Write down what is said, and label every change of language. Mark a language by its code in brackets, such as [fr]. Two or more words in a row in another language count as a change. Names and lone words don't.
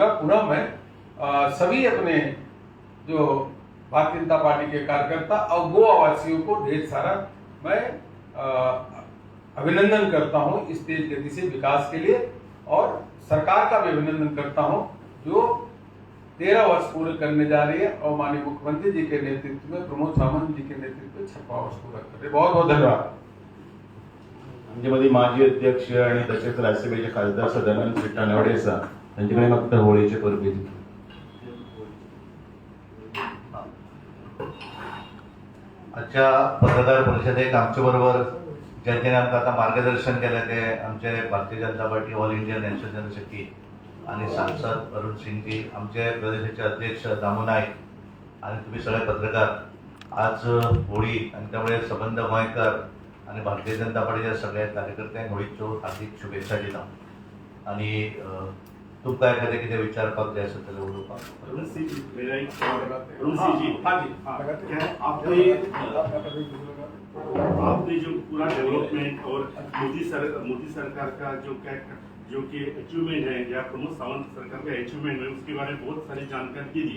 [hi] पूरा मैं सभी अपने जो भारतीय जनता पार्टी के कार्यकर्ता और गोवा वासियों को ढेर सारा मैं अभिनंदन करता हूं इस तेज गति से विकास के लिए, और सरकार का भी अभिनंदन करता हूं जो 13 वर्ष पूरे करने जा रही है, और माननीय मुख्यमंत्री जी के नेतृत्व में, प्रमोद सावंत जी के नेतृत्व में 6वां वर्ष पूरा कर रहे। बहुत बहुत धन्यवाद। [mr] आमच्यामध्ये माजी अध्यक्ष आणि तसेच राज्यसभेचे खासदार सदानंद विट्टानवडे असा त्यांच्याकडे फक्त होळीचे परबे [kok] आजच्या पत्रकार परिषदेक आमच्या बरोबर ज्यांनी आमकां आता मार्गदर्शन केले ते आमचे भारतीय जनता पार्टी [en] All India National General Secretary [kok] आणि सांसद अरुण सिंग जी, आमचे प्रदेशाचे अध्यक्ष दामू नाईक आणि तुम्ही सगळे पत्रकार। आज होळी आणि त्यामुळे संबंध गोंयकार आणि भारतीय जनता पार्टीच्या सगळ्या कार्यकर्त्यांक होळीच्यो हार्दिक शुभेच्छा दिता। आणि तुमकां एखादें कितें विचारपाक जाय आसत जाल्यार उलोवपाक। [hi] अरुण सिंह जी, आपने जो पूरा डेवलपमेंट और मोदी सरकार का जो कि अचीवमेंट है या प्रमोद सावंत सरकार का अचीवमेंट है उसके बारे में बहुत सारी जानकारी दी।